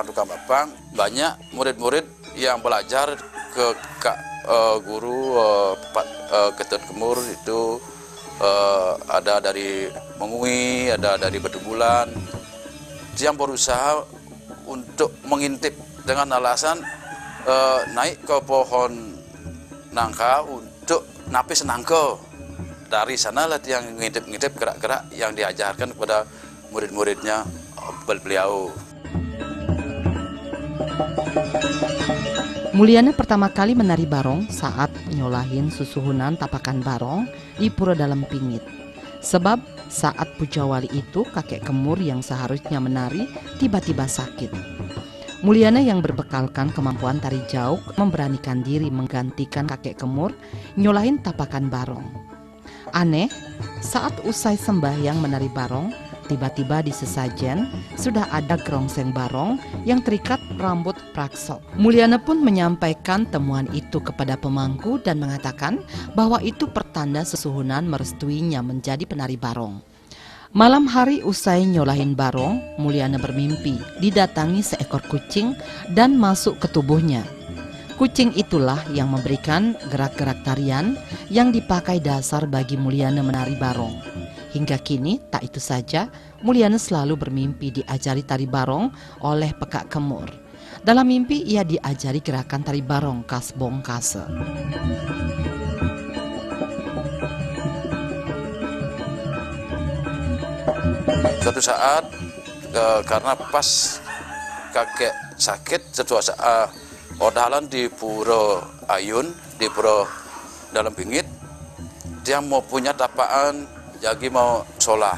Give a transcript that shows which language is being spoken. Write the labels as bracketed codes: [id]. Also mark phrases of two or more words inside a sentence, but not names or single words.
[id] tukang bapang, banyak murid-murid yang belajar ke guru Ketut Kemur itu ada dari Mengui, ada dari Bedubulan, yang berusaha untuk mengintip dengan alasan naik ke pohon nangka untuk napis nangka. Dari sanalah dia ngintip-ngintip gerak-gerak yang diajarkan kepada murid-muridnya beliau. Mulyana pertama kali menari barong saat nyolahin susuhunan tapakan barong di Pura Dalam Pingit. Sebab saat Pujawali itu kakek Kemur yang seharusnya menari tiba-tiba sakit. Mulyana yang berbekalkan kemampuan tari jauk memberanikan diri menggantikan kakek Kemur nyolahin tapakan barong. Aneh, saat usai sembahyang menari barong, tiba-tiba di sesajen sudah ada gerongseng barong yang terikat rambut praksok. Mulyana pun menyampaikan temuan itu kepada pemangku dan mengatakan bahwa itu pertanda sesuhunan merestuinya menjadi penari barong. Malam hari usai nyolahin barong, Mulyana bermimpi didatangi seekor kucing dan masuk ke tubuhnya. Kucing itulah yang memberikan gerak-gerak tarian yang dipakai dasar bagi Mulyana menari barong. Hingga kini, tak itu saja, Mulyana selalu bermimpi diajari tari barong oleh Pekak Kemur. Dalam mimpi, ia diajari gerakan tari barong khas Bongkase. Suatu saat, karena pas kakek sakit, suatu saat odalan di Pura Ayun, di Pura Dalam Pingit, dia mau punya tapaan, jadi mau sholah.